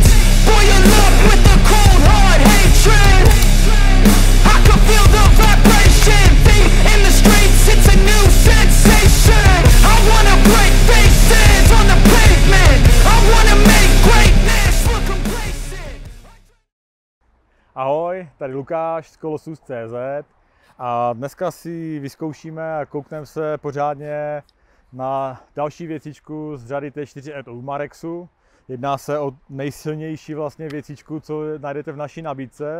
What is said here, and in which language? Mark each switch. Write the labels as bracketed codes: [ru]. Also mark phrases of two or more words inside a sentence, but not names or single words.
[en] Boil up with the cold hard hatred. I can feel the vibration. Feet in the streets, it's a new sensation. I wanna break faces on the pavement. I wanna make greatness look complacent. [cs] Ahoj, tady Lukáš z Colossus.cz a dneska si vyzkoušíme a koukneme se pořádně na další věcičku z řady T4E od Umarexu. Jedná se o nejsilnější vlastně věcičku, co najdete v naší nabídce.